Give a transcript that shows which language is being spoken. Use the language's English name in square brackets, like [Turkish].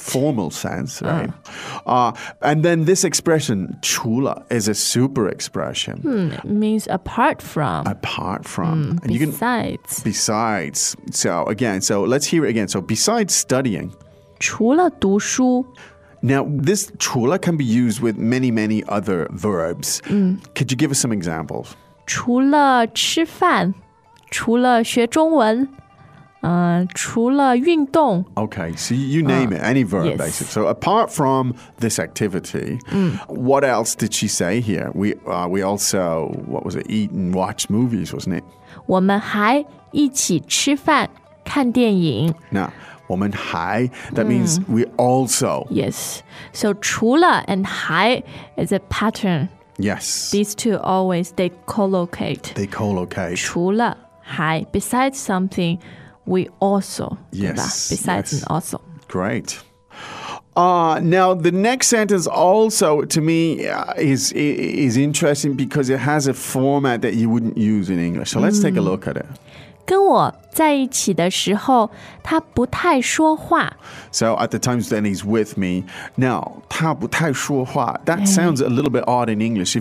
[English] formal sense, right? And then this expression, 除了, is a super expression. Means apart from. Apart from. And besides. You can, besides. So again, so let's hear it again. So besides studying. [Chinese] 除了读书 [English] Now, this 除了 can be used with many, many other verbs. Could you give us some examples? [Chinese] 除了吃饭,除了学中文, 除了运动. [English] Okay, so you name it, any verb, basically. So apart from this activity, what else did she say here? We also, what was it, eat and watch movies, wasn't it? [Chinese] 我们还一起吃饭。看电影。那我们还 [English] that means we also. Yes. So 除了 and 还 is a pattern. Yes. These two always, they collocate. They collocate. 除了还 besides something, we also. Yes. Besides and also. Great. Now, the next sentence also, to me, is interesting because it has a format that you wouldn't use in English. So let's take a look at it. [Chinese] 跟我在一起的时候他不太说话。 [English] So at the times that he's with me, now, [Chinese] 他不太说话 [English] that sounds a little bit odd in English.